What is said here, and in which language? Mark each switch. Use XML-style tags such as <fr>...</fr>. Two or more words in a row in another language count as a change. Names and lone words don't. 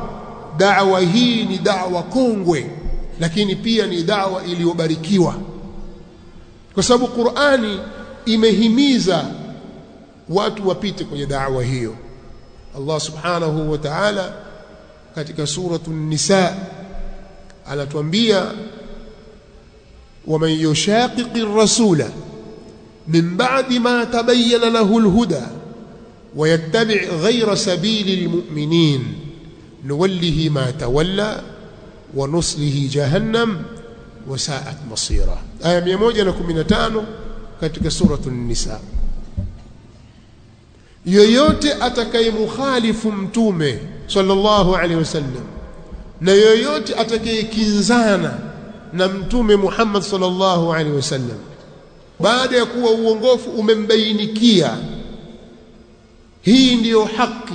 <sw>Da'wa hii ni da'wa kongwe, lakini pia ni da'wa iliyobarikiwa, kwa sababu Qur'ani imehimiza watu wapite kwenye da'wa hiyo. Allah</sw> <ar>سبحانه وتعالى</ar> <sw>katika suratu Nisa anatuambia,</sw> <ar>ومن يشاقق الرسول من بعد ما تبين له الهدى ويتبع غير سبيل المؤمنين نوله ما تولى ونصله جهنم وساءت مصيرا.</ar> <sw>آية 115 katika suratu Nisa. Yoyote atakayemukhalifu mtume</sw> <ar>صلى الله عليه وسلم</ar> <sw>na yoyote atakayekinzana na mtume Muhammad sallallahu</sw> <ar>عليه وسلم</ar> <sw>baada ya kuwa uongofu umembainikia, hii ndiyo haki,</sw>